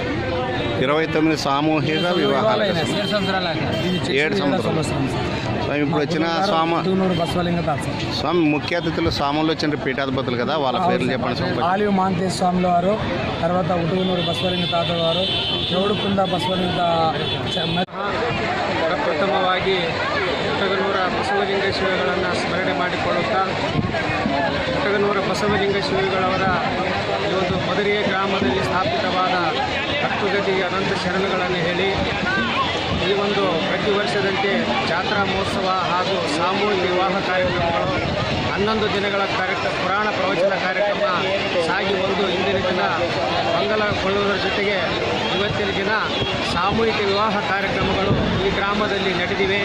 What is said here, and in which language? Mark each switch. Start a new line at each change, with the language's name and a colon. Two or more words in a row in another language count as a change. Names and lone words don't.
Telugu: 29 సామూహిక వివాహాలు. 7 సంవత్సరాలు. ఇది 7 సంవత్సరాలు. ఇప్పుడు వచ్చిన బసవలింగ తాత స్వామి ముఖ్య అతిథులు స్వాములు వచ్చిన పీఠాధిపతులు కదా, వాళ్ళ పేర్లు చెప్పండి. ఆలివ్ మాంతేశ్వర స్వాముల వారు, తర్వాత ఉటుగునూరు బసవలింగ తాత వారు,
Kannada: ಚೌಡುಕುಂದ ಬಸವಲಿಂಗ ಪ್ರಥಮವಾಗಿ ಹುಟ್ಟಗನೂರ ಬಸವಲಿಂಗ ಶಿವಗಳನ್ನು ಸ್ಮರಣೆ ಮಾಡಿಕೊಳ್ಳುತ್ತಾ ಹುಟ್ಟಗನೂರ ಬಸವಲಿಂಗ ಶಿವಗಳವರ ಈ ಒಂದು ಮದರಿಯ ಗ್ರಾಮದಲ್ಲಿ ಸ್ಥಾಪಿತವಾದ ಹತ್ತುಗದಿಗೆ ಅನಂತ ಶರಣಗಳನ್ನು ಹೇಳಿ ಈ ಒಂದು ಪ್ರತಿ ವರ್ಷದಂತೆ ಜಾತ್ರಾ ಮಹೋತ್ಸವ ಹಾಗೂ ಸಾಮೂಹಿಕ ವಿವಾಹ ಕಾರ್ಯಕ್ರಮಗಳು 11 ದಿನಗಳ ಪುರಾಣ ಪ್ರವಚನ ಕಾರ್ಯಕ್ರಮ ಸಾಗಿ ಒಂದು ಇಂದಿನ ದಿನ ಮಂಗಲಗೊಳ್ಳುವುದರ ಜೊತೆಗೆ ಇವತ್ತಿನ ದಿನ ಸಾಮೂಹಿಕ ವಿವಾಹ ಕಾರ್ಯಕ್ರಮಗಳು ಈ ಗ್ರಾಮದಲ್ಲಿ ನಡೆದಿವೆ.